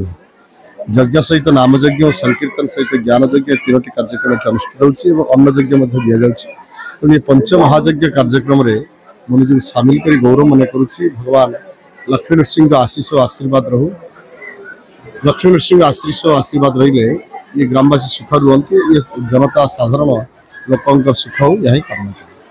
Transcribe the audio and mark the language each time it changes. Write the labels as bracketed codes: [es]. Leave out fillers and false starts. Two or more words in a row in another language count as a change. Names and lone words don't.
[or] ଯଜ୍ଞ ସହିତ ନାମଯଜ୍ଞ ଓ ସଂକୀର୍ତ୍ତନ ସହିତ ଜ୍ଞାନ ଯଜ୍ଞ ତିନୋଟି କାର୍ଯ୍ୟକ୍ରମ ଅନୁଷ୍ଠିତ ହେଉଛି ଏବଂ ଅନ୍ନ ଯଜ୍ଞ ମଧ୍ୟ ଦିଆଯାଉଛି। ତେଣୁ ଏ ପଞ୍ଚମହାଯଜ୍ଞ କାର୍ଯ୍ୟକ୍ରମରେ ମୁଁ ନିଜକୁ ସାମିଲ କରି ଗୌରବ ମନେ କରୁଛି। ଭଗବାନ ଲକ୍ଷ୍ମୀ ନୃସିଂହଙ୍କ ଆଶୀଷ ଆଶୀର୍ବାଦ ରହୁ। ଲକ୍ଷ୍ମୀ ନୃସିଂହ ଆଶୀଷ ଆଶୀର୍ବାଦ ରହିଲେ ଏ ଗ୍ରାମବାସୀ ସୁଖ ରହନ୍ତୁ ଏ ଜନତା ସାଧାରଣ ଲୋକ ସୁଖ ହେଉ ଏହି କାମନା।